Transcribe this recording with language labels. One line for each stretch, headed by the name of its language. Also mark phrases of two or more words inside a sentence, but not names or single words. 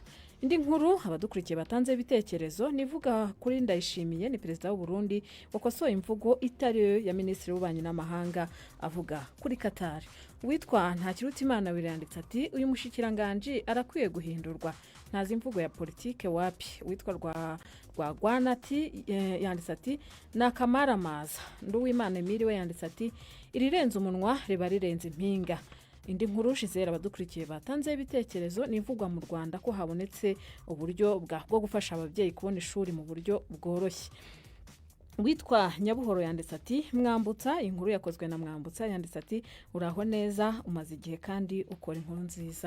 Kinyarwanda: Indi nkuru abadukurikiye batanze ibitekerezo nivuga kuri Ndayishimiye ni Perezida w'u Burundi wakosoye imvugo itari ya Minisitiri w'Ububanyi n'Amahanga avuga kuri Qatar. Witwa Ntakirutimana wiranditse ati
Rundi: uyu mushikiranganje arakwiye guhindurwa ntazi imvugo ya politike wapi.
Kinyarwanda: Witwa rwa Gwanati yanditse ati nakamara maza. Nduwimana Emile yanditse ati
Rundi: irirenze umunwa riba rirenze impinga.
Kinyarwanda: Indi nkuru Gisele abadukurikiye batanze ibitekerezo nivugwa mu Rwanda ko habonetse uburyo bwo gufasha ababyeyi kubona ishuri mu buryo bworoshye. Witwa Nyabuhoro yanditse ati mwambutsa inkuru yakozwe na mwambutsa yanditse ati uraho neza umaze igihe kandi ukora inkuru nziza.